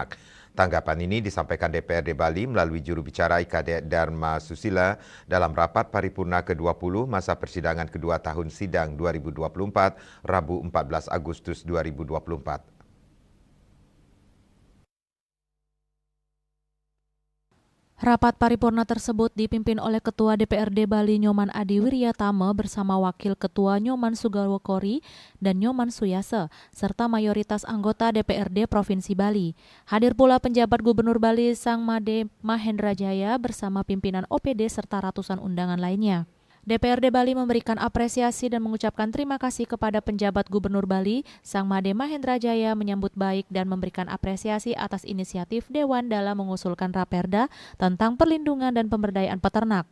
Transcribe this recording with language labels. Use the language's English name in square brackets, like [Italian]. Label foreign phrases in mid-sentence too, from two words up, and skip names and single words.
[Indonesian] Tanggapan ini disampaikan DPRD Bali melalui juru bicara IKD Dharma Susila dalam rapat paripurna ke-20 masa persidangan kedua tahun sidang 2024, Rabu 14 Agustus 2024. Rapat paripurna tersebut dipimpin oleh Ketua DPRD Bali Nyoman Adi Wiryatama bersama Wakil Ketua Nyoman Sugarwokori dan Nyoman Suyase, serta mayoritas anggota DPRD Provinsi Bali. Hadir pula penjabat Gubernur Bali Sang Made Mahendra Jaya bersama pimpinan OPD serta ratusan undangan lainnya. DPRD Bali memberikan apresiasi dan mengucapkan terima kasih kepada penjabat Gubernur Bali, Sang Made Mahendra Jaya menyambut baik dan memberikan apresiasi atas inisiatif Dewan dalam mengusulkan Raperda tentang perlindungan dan pemberdayaan peternak.